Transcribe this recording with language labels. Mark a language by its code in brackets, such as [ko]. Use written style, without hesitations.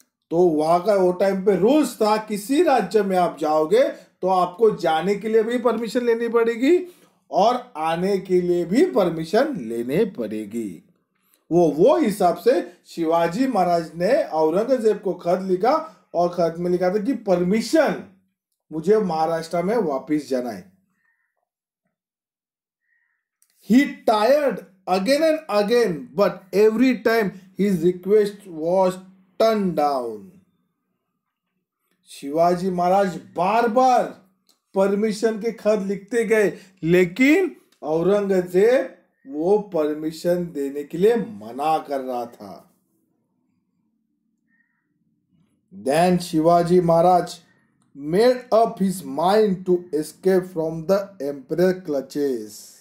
[hi] तो वहां का वो टाइम पे रूल्स था, किसी राज्य में आप जाओगे तो आपको जाने के लिए भी परमिशन लेनी पड़ेगी और आने के लिए भी परमिशन लेनी पड़ेगी। वो हिसाब से शिवाजी महाराज ने औरंगजेब को खत लिखा और खत में लिखा था कि परमिशन, मुझे महाराष्ट्र में वापिस जाना है। [en] He tried again and again, but every time his request was turned down। [hi] Shivaji Maharaj bar bar permission के खत लिखते गए, लेकिन औरंगजेब वो परमिशन देने के लिए मना कर रहा था। [en] Then Shivaji Maharaj made up his mind to escape from the emperor clutches।